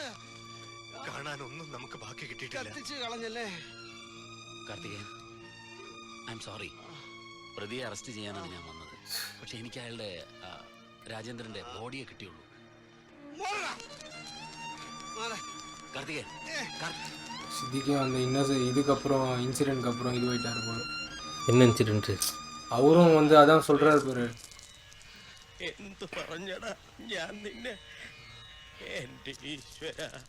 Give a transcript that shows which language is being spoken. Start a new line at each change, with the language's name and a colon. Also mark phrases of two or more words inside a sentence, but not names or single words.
Malayalam: കാണാനൊന്നും നമുക്ക് ബാക്കി കിട്ടിയിട്ടില്ല. കത്തിച്ച് കളഞ്ഞല്ലേ? കാർത്തികേയൻ,
English: I am sorry.
Malayalam: പ്രതിയെ അറസ്റ്റ് ചെയ്യാനാണ് ഞാൻ വന്നത്. പക്ഷെ എനിക്ക് അയാളുടെ രാജേന്ദ്രന്റെ ബോഡിയെ കിട്ടിയുള്ളൂ.
Tamil: கார்த்திகேயன் சித்திக்கு அந்த இதுக்கப்புறம் இன்சிடென்ட்க்கு அப்புறம் இது போயிட்டாரு போல. என்ன இன்சிடென்ட்? அவரும் வந்து அதான் சொல்றாரு பாரு.
Malayalam: എന്ത് പറഞ്ഞടാ ഞാൻ നിന്നെ? എന്റെ ഈശ്വര,